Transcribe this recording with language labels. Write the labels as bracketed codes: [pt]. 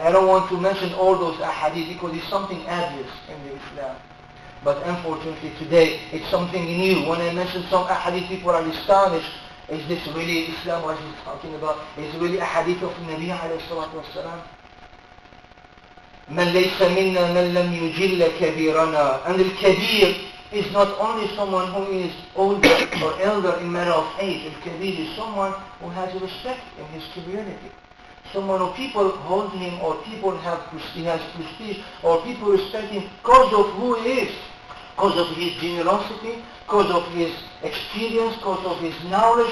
[en] I don't want to mention all those ahadith because it's something obvious in the Islam. But unfortunately today, it's something new. When I mention some ahadith, people are astonished Is this really Islam what he's talking about? Is it really a hadith of Nabi alayhi salatu wasalam? [ar] من ليس منا من لم يجل كبيرنا. [en] And al-kabir is not only someone who is older or elder in matter of age. Al-kabir is someone who has respect in his community. Someone who people hold him, or people have he has prestige, or people respect him because of who he is, because of his generosity, because of his experience, because of his knowledge.